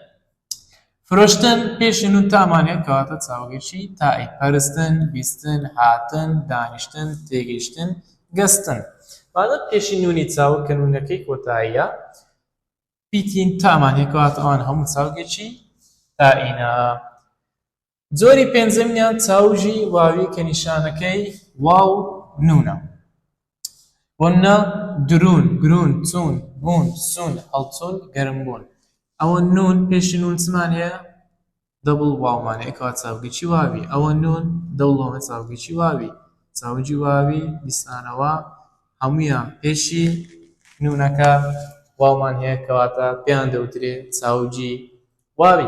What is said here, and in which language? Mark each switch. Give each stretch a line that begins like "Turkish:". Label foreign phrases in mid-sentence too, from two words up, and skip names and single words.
Central Kurdish: فرۆشتن پێشی نون تامان هەیە کەواتە چاوگێکی تایی پەرستن بیستن هاتن دانیشتن تێگەیشتن گەستن واتە پێشی نونی چاوک کە نونەکەی کۆتاییە پیتین تامان هەیە کەواتە ئەوان هەموو چاوگێکی تائینە جۆری پێنجەمیان چاوجی واوی کە نیشانەکەی واو نونە بۆنە درون گرون چون بوون سون هەڵچوون گەرمبوون ئەوە نون پێشی نون چمان هەیە دەبڵ واومان هەیە کەواتە چاوگێکی واوی ئەوە نون دەوڵەوە چاوگێکی واوی چاوجی واوی دیسانەوە هەموویان پێشی نونەکە واومان هەیە کەواتە پێیان دەوترێت چاوجی واوی